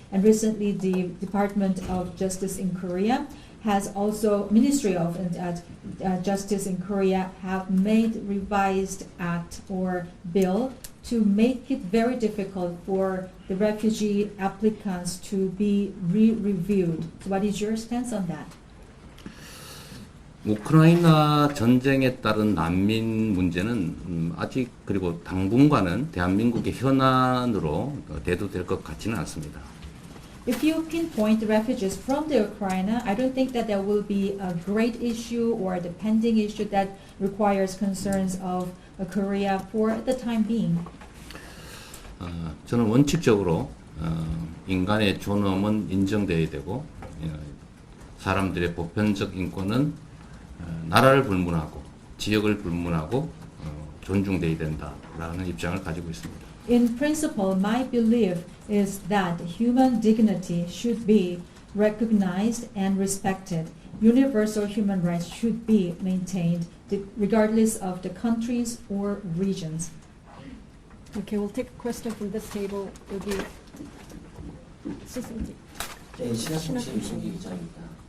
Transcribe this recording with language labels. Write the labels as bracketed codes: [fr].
[en] And recently, the Department of Justice in Korea has also Ministry of Justice in Korea have made revised act or bill to make it very difficult for the refugee applicants to be re-reviewed. So what is your stance on that? [ko] 우크라이나 전쟁에 따른 난민 문제는 아직 그리고 당분간은 대한민국의 현안으로 대두될 것 같지는 않습니다. [en] If you pinpoint the refugees from the Ukraine, I don't think that there will be a great issue or the pending issue that requires concerns of Korea for the time being. [ko] 저는 원칙적으로 인간의 존엄은 인정되어야 되고 사람들의 보편적 인권은 나라를 불문하고 지역을 불문하고 존중되어야 된다라는 입장을 가지고 있습니다. [en] In principle, my belief is that human dignity should be recognized and respected. Universal human rights should be maintained regardless of the countries or regions. Okay, we'll take a question from this table. [ko] 여기 네, 신한통신 유승기 기자입니다.